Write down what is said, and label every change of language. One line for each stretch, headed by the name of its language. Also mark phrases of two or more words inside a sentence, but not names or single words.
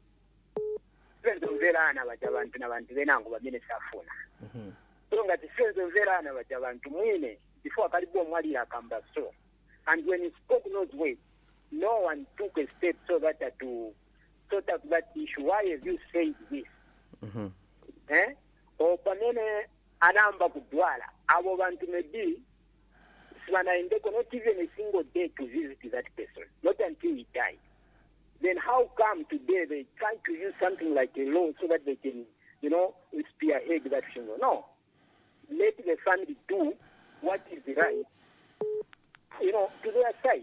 English: Before and when he spoke those words, no one took a step so that to sort out that issue. Why have you said this? Or
Bemba: panene anamba kudwala. Abo bantu
English: maybe not even a single day to visit that person, not until he died. Then how come today they try to use something like a law so that they can, spearhead that funeral? No. Let the family do what is right, to their side.